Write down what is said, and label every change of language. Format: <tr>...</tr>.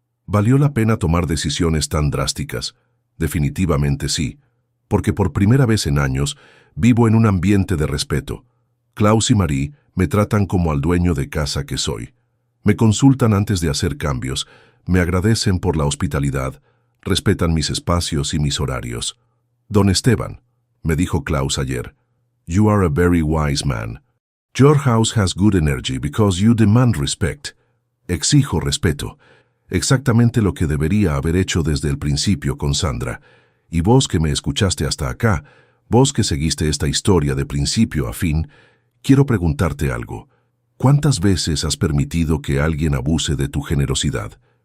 <es>¿Valió la pena tomar decisiones tan drásticas? Definitivamente sí, porque por primera vez en años vivo en un ambiente de respeto. Klaus y Marie me tratan como al dueño de casa que soy. Me consultan antes de hacer cambios, me agradecen por la hospitalidad, respetan mis espacios y mis horarios.</es> <en>Don Esteban,</en> <es>me dijo Klaus ayer,</es> <en>you are a very wise man. Your house has good energy because you demand respect.</en> <es>Exijo respeto. Exactamente lo que debería haber hecho desde el principio con Sandra. Y vos que me escuchaste hasta acá, vos que seguiste esta historia de principio a fin, quiero preguntarte algo. ¿Cuántas veces has permitido que alguien abuse de tu generosidad?</es>